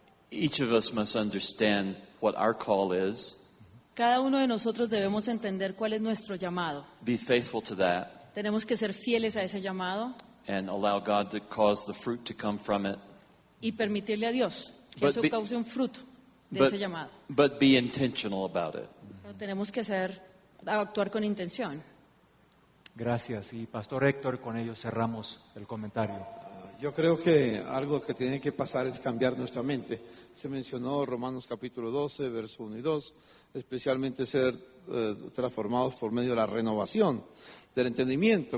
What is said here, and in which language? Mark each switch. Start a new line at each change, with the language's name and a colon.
English: Each of us must understand what our call is,
Spanish: Cada uno de nosotros debemos entender cuál es nuestro llamado.
English: be faithful to that,
Spanish: Tenemos que ser fieles a ese llamado
English: and allow God to cause the fruit to come from it.
Spanish: y permitirle a Dios que
English: But
Spanish: eso be- cause un fruto de
English: But,
Spanish: ese llamado.
English: but be intentional about it.
Spanish: Pero tenemos que actuar con intención. Gracias. Y Pastor Héctor, con ello cerramos el comentario. Yo creo que algo que tiene que pasar es cambiar nuestra mente. Se mencionó Romanos capítulo 12, verso 1 y 2, especialmente ser transformados por medio de la renovación del entendimiento.